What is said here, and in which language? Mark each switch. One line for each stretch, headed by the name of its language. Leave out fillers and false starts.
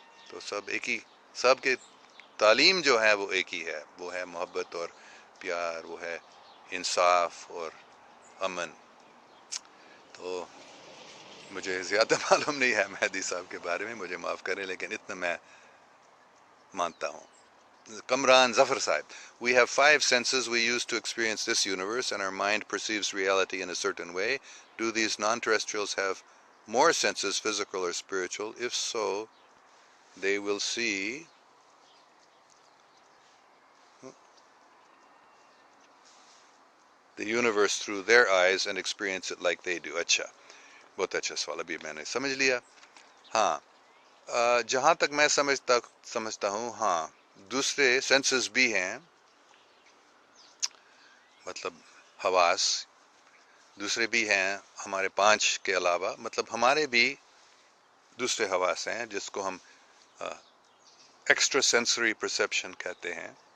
Urdu: تو سب ایک ہی, سب کے تعلیم جو ہے وہ ایک ہی ہے, وہ ہے محبت اور پیار, وہ ہے انصاف اور امن. تو مجھے زیادہ معلوم نہیں ہے مہدی صاحب کے بارے میں, مجھے معاف کریں, لیکن اتنا میں مانتا ہوں.
English: Kamran Zafar Sahib, we have 5 senses we use to experience this universe, and our mind perceives reality in a certain way. Do these non-terrestrials have more senses, physical or spiritual? If so, they will see the universe through their eyes and experience it like they do.
Urdu: اچھا، بہت اچھا سوال، ابھی میں نے سمجھ لیا. ہاں، جہاں تک میں سمجھتا ہوں، ہاں دوسرے سینسز بھی ہیں، مطلب حواس دوسرے بھی ہیں ہمارے 5 کے علاوہ، مطلب ہمارے بھی دوسرے حواس ہیں جس کو ہم ایکسٹرا سینسری پرسیپشن کہتے ہیں.